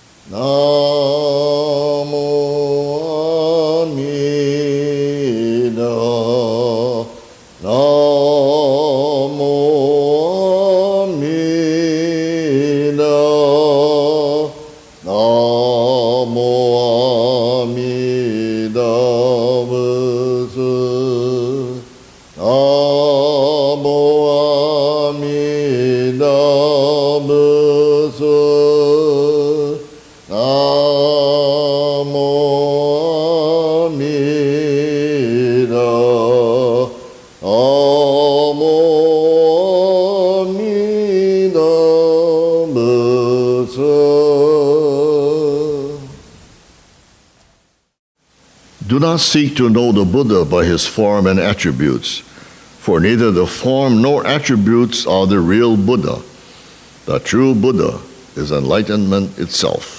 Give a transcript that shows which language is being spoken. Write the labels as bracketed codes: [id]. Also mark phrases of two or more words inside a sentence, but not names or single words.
[ja] 南無阿弥陀. 南無阿弥陀. 南無阿弥陀仏. 南無阿弥陀仏. 南無阿弥陀. 南無阿弥陀仏. [en] Do not seek to know the Buddha by his form and attributes, for neither the form nor attributes are the real Buddha. The true Buddha is enlightenment itself.